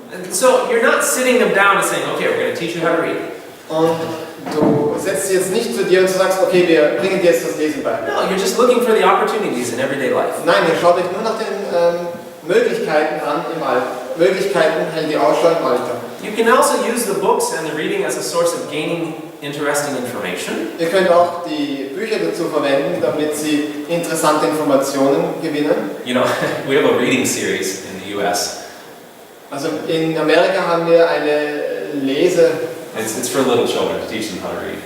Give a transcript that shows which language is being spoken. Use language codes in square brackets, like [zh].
[en] And so you're not sitting them down and saying, okay, we're going to teach you how to read. [de] Und du setzt sie jetzt nicht zu dir und du sagst, okay, wir bringen dir jetzt das Lesen bei. [en] No, you're just looking for the opportunities in everyday life. [de] Nein, ihr schaut euch nur nach den Möglichkeiten an im Alter. Möglichkeiten hält ihr Ausschau im Alter. [en] You can also use the books and the reading as a source of gaining interesting information. [de] Ihr könnt auch die Bücher dazu verwenden, damit sie interessante Informationen gewinnen. [en] You know, we have a reading series in the US. [de] Also in Amerika haben wir eine [en] It's for little children to teach them how to read.